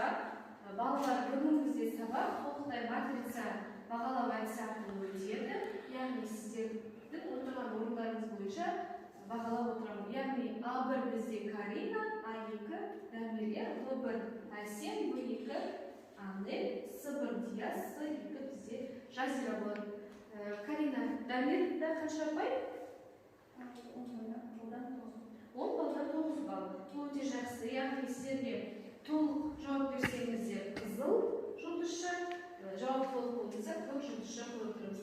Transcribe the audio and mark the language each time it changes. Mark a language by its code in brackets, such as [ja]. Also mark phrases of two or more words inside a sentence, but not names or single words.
[kk] балалар бүгінгі сабақ толықтай матрица бағалау әдісі арқылы өтеді. Яғни сіздердің отырған орындарыңыз бойынша бағалап отырамын. Яғни А1 бізде Карина, А2 Дамир, В1 Әсем, В2 Анель, С1 Диас, С2 бізде Жазира болады. Карина, Дамирда қанша бай? 10 балдар 9 балл. Бұл өте жақсы. Яғни сіздерге толық жауап берсеңіздер қызыл жұлдызша, жауап толық болса көк жұлдызша қойып отырмыз.